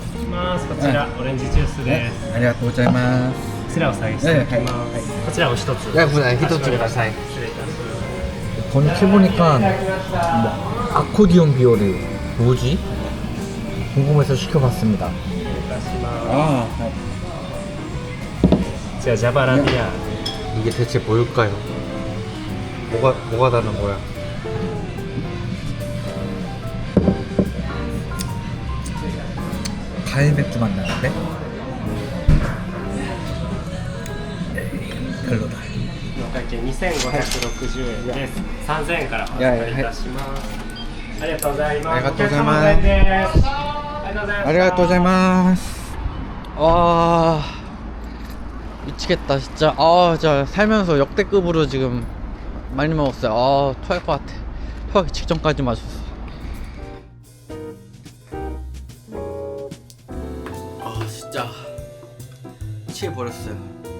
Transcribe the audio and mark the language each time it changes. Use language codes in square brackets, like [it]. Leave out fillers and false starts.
[ja] ますこちら、オレンジジュースです。 아리가또 고자이마스. こちらお下げしていきます。こちらお一つ。 네, 히토츠ください. 失礼いたします。 [ko] 번역해보니까 뭐 아코디언 비오리 뭐지? 궁금해서 시켜봤습니다. [ja] 失礼いたします。 아, こちらジャバラビア。 [ko] 이게 대체 뭘까요? 뭐가 다른 거야? 과일 맥주 맛 나는데? 별로다. [ja] お会計2560円です。 3000円からお預かりいたします。ありがとうございます。ありがとうございますお客様お帰りです。ありがとうございました。 아리가또 고자이마스. [ko] 와, 미치겠다 진짜. 아, 저 살면서 역대급으로 지금 많이 먹었어요. 아, 토할 것 같아. 토하기 직전까지 마셨어. 아, 진짜 취해버렸어요.